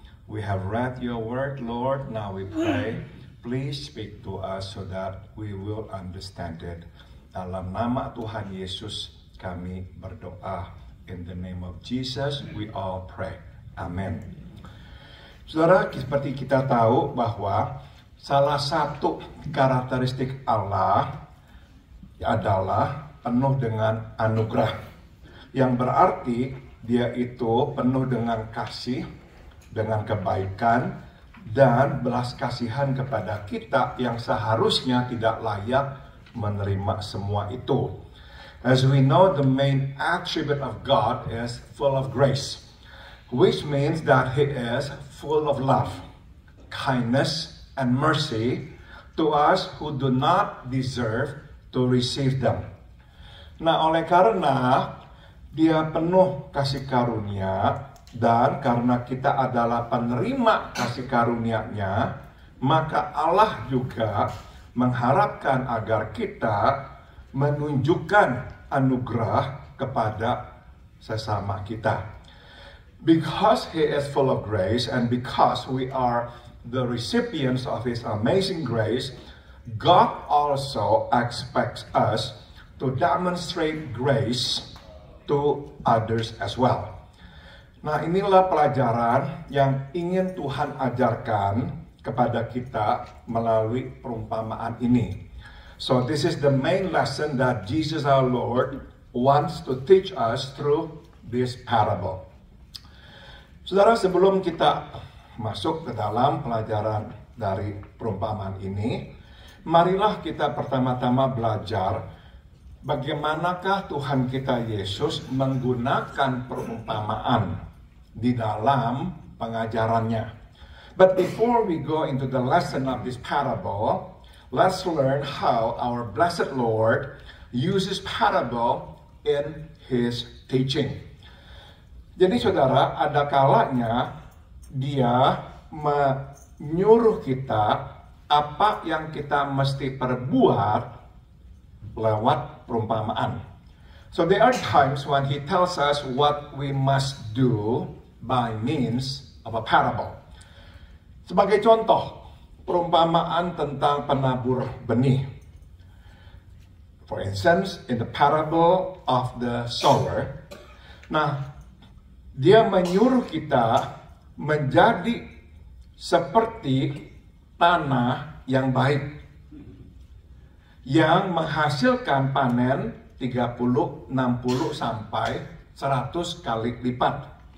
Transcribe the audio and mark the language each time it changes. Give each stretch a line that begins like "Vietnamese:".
English: We have read your word, Lord. Now we pray, please speak to us so that we will understand it.
Indonesian: Dalam nama Tuhan Yesus kami berdoa.
English: In the name of Jesus, we all pray. Amen.
Indonesian: Saudara, seperti kita tahu bahwa salah satu karakteristik Allah adalah penuh dengan anugerah. Yang berarti dia itu penuh dengan kasih, dengan kebaikan, dan belas kasihan kepada kita yang seharusnya tidak layak menerima semua itu.
English: As we know, the main attribute of God is full of grace, which means that He is full of love, kindness, and mercy to us who do not deserve to receive them.
Indonesian: Nah, oleh karena Dia penuh kasih karunia, dan karena kita adalah penerima kasih karunia-Nya, maka Allah juga mengharapkan agar kita menunjukkan anugerah kepada sesama kita.
English: Because He is full of grace and because we are the recipients of His amazing grace, God also expects us to demonstrate grace to others as well.
Indonesian: Nah, inilah pelajaran yang ingin Tuhan ajarkan kepada kita melalui perumpamaan ini.
English: So this is the main lesson that Jesus our Lord wants to teach us through this parable.
Indonesian: Saudara, sebelum kita masuk ke dalam pelajaran dari perumpamaan ini, marilah kita pertama-tama belajar bagaimanakah Tuhan kita Yesus menggunakan perumpamaan di dalam pengajarannya.
English: But before we go into the lesson of this parable, let's learn how our blessed Lord uses parable in His teaching.
Indonesian: Jadi saudara, ada kalanya Dia menyuruh kita apa yang kita mesti perbuat lewat perumpamaan.
English: So there are times when He tells us what we must do by means of a parable.
Indonesian: Sebagai contoh, perumpamaan tentang penabur benih.
English: For instance, in the parable of the sower,
Indonesian: nah, Dia menyuruh kita menjadi seperti tanah yang baik, yang menghasilkan panen 30, 60, sampai 100 kali lipat.